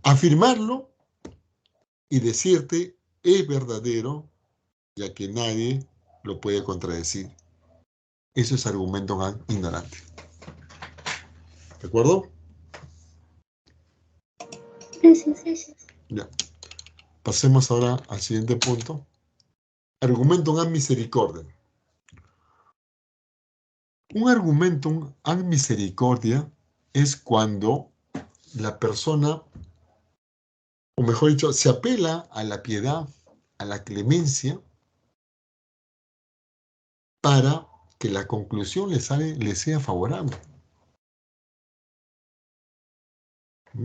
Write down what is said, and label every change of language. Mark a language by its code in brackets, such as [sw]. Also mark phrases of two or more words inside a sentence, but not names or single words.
[es] Afirmarlo y decirte es verdadero, ya que nadie lo puede contradecir. Eso es argumento ignorante. ¿De acuerdo? Gracias. Ya. Pasemos ahora al siguiente punto. [la] Argumentum ad misericordia. [es] Un [la] argumentum ad misericordia [es] es cuando la persona, o mejor dicho, se apela a la piedad, a la clemencia, para que la conclusión le sea favorable. ¿Mm?